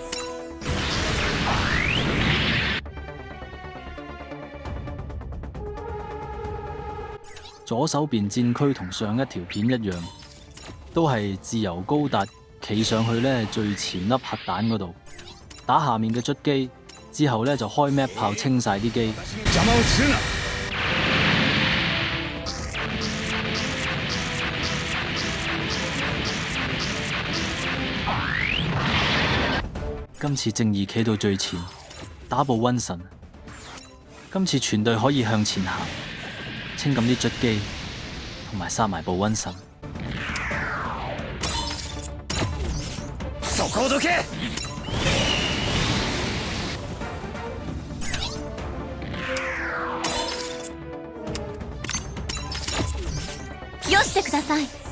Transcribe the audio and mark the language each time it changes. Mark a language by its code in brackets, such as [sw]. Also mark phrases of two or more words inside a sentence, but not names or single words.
[yue] 左手邊戰區同上一條片一樣，都係自由高達企上去呢最前粒核彈嗰度，打下面嘅卒機，之後呢就開 map 炮清晒啲機。 [ja] 邪魔をするな。 [yue] 今次正義企到最前，打部瘟神。今次全隊可以向前行，清咁啲卒機，同埋殺埋部瘟神。 [ja] そこをどけ。よしてください。